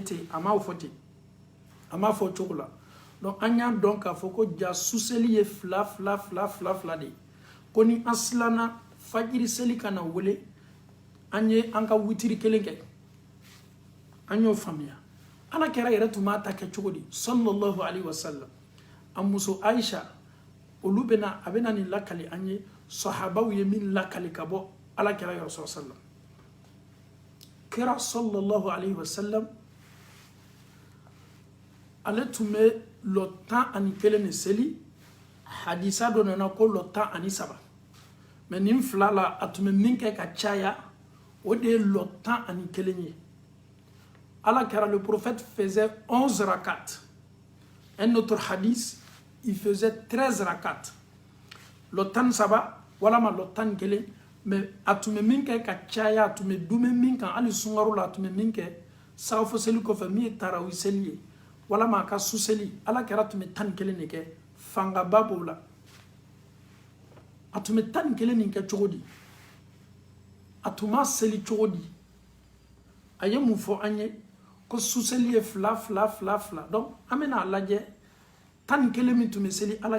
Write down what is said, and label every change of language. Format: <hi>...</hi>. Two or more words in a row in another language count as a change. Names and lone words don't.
<bm>ten a m'a fɔ ten a m'a fɔ cogo la donc an y'a dɔn k'a fɔ ko ja suseli ye fila de ye ko ni an silana fajiri seli ka na wele an ye an ka witiri kelen kɛ an y'o faamuya ala kɛra yɛrɛ tun b'a ta kɛ cogo di</bm> <ar>صلى الله عليه وسلم</ar> <bm>a muso Aisha olu bɛna a bɛna nin lakali an ye sahabaw ye min lakali ka bɔ ala kɛra yɔrɔ sallam kɛra</bm> <ar>صلى الله عليه وسلم</ar> <bm>ale tun bɛ lɔ 11 de seli hadisa dɔ nana ko lɔ 13 mais nin fila la a tun bɛ min kɛ ka caya o de ye lɔ 11 ye ala kɛra</bm> <fr>le prophète faisait 11 rakats un autre hadith il faisait 13 rakats</fr> <bm>lɔ 13 walama lɔ 11 mais a tun bɛ min kɛ ka caya a tun bɛ dumɛ min kan hali sunkaro la a tun bɛ min kɛ sagafo seli kɔfɛ min ye tarawi seli ye walama a ka suseli ala kɛra tun bɛ 11 de kɛ fangaba b'o la a tun bɛ 11 nin kɛ cogo di a tun ma seli cogo di a ye mun fɔ an ye ko suseli ye fila donc an bɛna a lajɛ 11 min tun bɛ seli ala</bm>